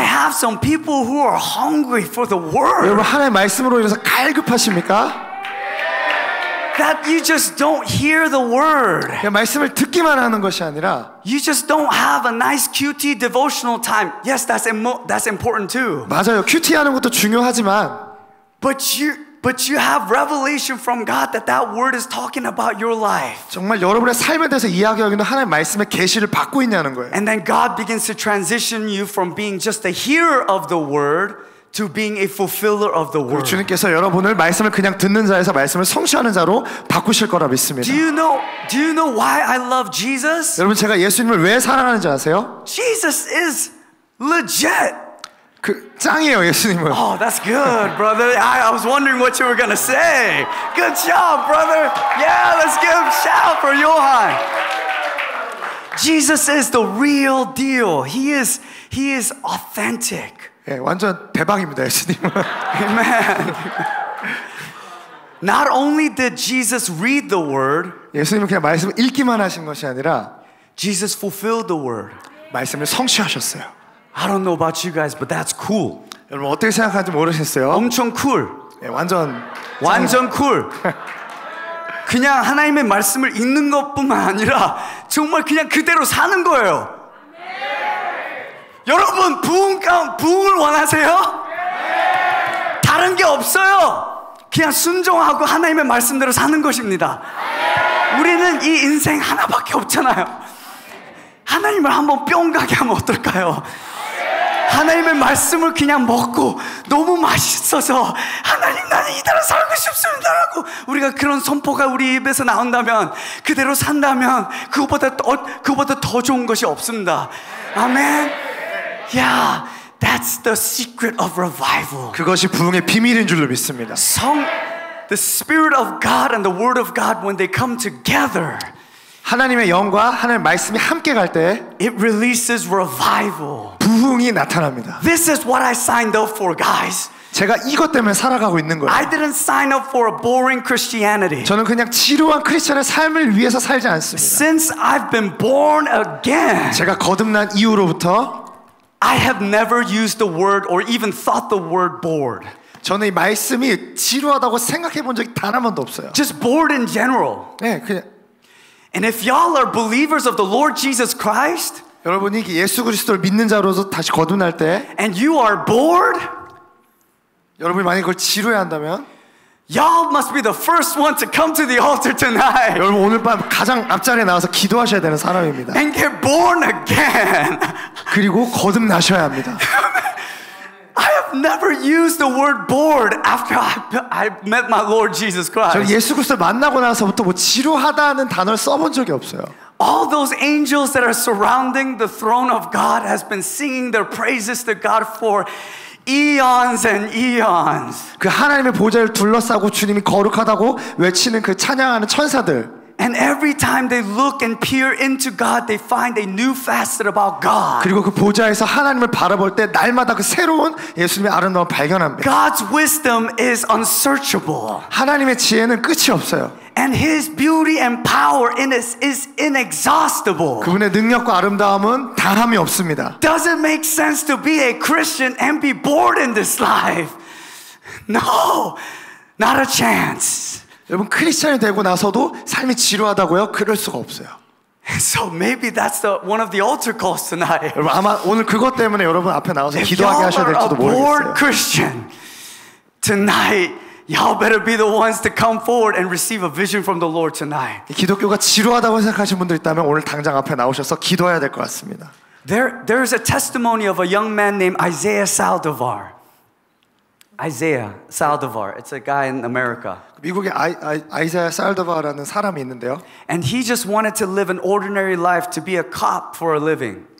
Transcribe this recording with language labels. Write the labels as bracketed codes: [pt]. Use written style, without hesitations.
[en] have some people who are hungry for the word? [ko] 여러분 하나님의 말씀으로 인해서 갈급하십니까? [en] That you just don't hear the word. [ko] 그냥 말씀을 듣기만 하는 것이 아니라 [en] You just don't have a nice QT devotional time. Yes, that's important too. [ko] 맞아요. 큐티 하는 것도 중요하지만 [en] But you have revelation from God that word is talking about your life. [ko] 정말 여러분의 삶에 대해서 이야기하기는 하나님의 말씀의 계시를 받고 있냐는 거예요. [en] And then God begins to transition you from being just a hearer of the word to being a fulfiller of the word. [ko] 주님께서 여러분을 말씀을 그냥 듣는 자에서 말씀을 성취하는 자로 바꾸실 거라 믿습니다. [en] Do you know why I love Jesus? [ko] 여러분 제가 예수님을 왜 사랑하는지 아세요? [en] Jesus is legit. [ko] 그 짱이에요 예수님은. [en] Oh, that's good, brother. I was wondering what you were gonna say. Good job, brother. Yeah, let's give a shout for Johan. Jesus is the real deal. He is authentic. [ko] 예, 완전 대박입니다 예수님은. [en] Amen. Not only did Jesus read the word, [ko] 예수님은 그냥 말씀을 읽기만 하신 것이 아니라 [en] Jesus fulfilled the word. [ko] 말씀을 성취하셨어요. [en] I don't know about you guys, but that's cool. [ko] 여러분 어떻게 생각하는지 모르겠어요. 엄청 cool. 예, 완전 [en] cool. [ko] 그냥 하나님의 말씀을 읽는 것뿐만 아니라 정말 그냥 그대로 사는 거예요. 여러분 부흥을 원하세요? 다른 게 없어요. 그냥 순종하고 하나님의 말씀대로 사는 것입니다. 우리는 이 인생 하나밖에 없잖아요. 하나님을 한번 뿅 가게 하면 어떨까요? 하나님의 말씀을 그냥 먹고 너무 맛있어서 하나님 나는 이대로 살고 싶습니다라고 우리가 그런 선포가 우리 입에서 나온다면 그대로 산다면 그거보다 더 좋은 것이 없습니다. 아멘. [en] Yeah, that's the secret of revival. [ko] 그것이 부흥의 비밀인 줄로 믿습니다. [en] The Spirit of God and the Word of God when they come together, [ko] 하나님의 영과 하나님의 말씀이 함께 갈 때 [en] it releases revival. [ko] 부흥이 나타납니다. [en] This is what I signed up for, guys. [ko] 제가 이것 때문에 살아가고 있는 거예요. [en] I didn't sign up for a boring Christianity. [ko] 저는 그냥 지루한 크리스천의 삶을 위해서 살지 않습니다. [en] Since I've been born again, [ko] 제가 거듭난 이후로부터 [en] I have never used the word or even thought the word bored. [ko] 저는 이 말씀이 지루하다고 생각해 본 적이 단 한 번도 없어요. [en] Just bored in general. [ko] 네, 그냥. [en] And if y'all are believers of the Lord Jesus Christ, [ko] 여러분이 예수 그리스도를 믿는 자로서 다시 거듭날 때, [en] and you are bored, [ko] 여러분이 만약 그걸 지루해한다면, [en] y'all must be the first one to come to the altar tonight. [ko] 여러분 오늘 밤 가장 앞자리에 나와서 기도하셔야 되는 사람입니다. [en] And get born again. [ko] 그리고 거듭나셔야 합니다. [en] I have never used the word bored after I met my Lord Jesus [ko] 저는 [en] Christ. [ko] 예수 그리스도를 만나고 나서부터 뭐 지루하다는 단어를 써본 적이 없어요. [en] All those angels that are surrounding the throne of God has been singing their praises to God for eons and eons. [ko] 그 하나님의 보좌를 둘러싸고 주님이 거룩하다고 외치는 그 찬양하는 천사들. [en] And every time they look and peer into God, they find a new facet about God. [ko] 그리고 그 보좌에서 하나님을 바라볼 때 날마다 그 새로운 예수님의 아름다움을 발견합니다. [en] God's wisdom is unsearchable. [ko] 하나님의 지혜는 끝이 없어요. [en] And His beauty and power in us is inexhaustible. [ko] 그분의 능력과 아름다움은 다함이 없습니다. [en] Does it make sense to be a Christian and be bored in this life? No, not a chance. [ko] 여러분 크리스찬이 되고 나서도 삶이 지루하다고요? 그럴 수가 없어요. [en] So maybe that's one of the altar calls tonight. [ko] 여러분 아마 오늘 그것 때문에 여러분 앞에 나와서 [en] If [ko] 기도하게 [en] y'all [ko] 하셔야 [en] are a [ko] 될지도 [en] bored [ko] 모르겠어요. [en] Christian tonight, y'all better be the ones to come forward and receive a vision from the Lord tonight. [ko] 기독교가 지루하다고 생각하시는 분들 있다면 오늘 당장 앞에 나오셔서 기도해야 될 것 같습니다. [en] There's a testimony of a young man named Isaiah Saldivar. Isaiah Saldivar. It's a guy in America. [ko] 미국에 아이자야 살더바라는 사람이 있는데요. [en] And he just wanted to live an ordinary life, to be a cop for a living.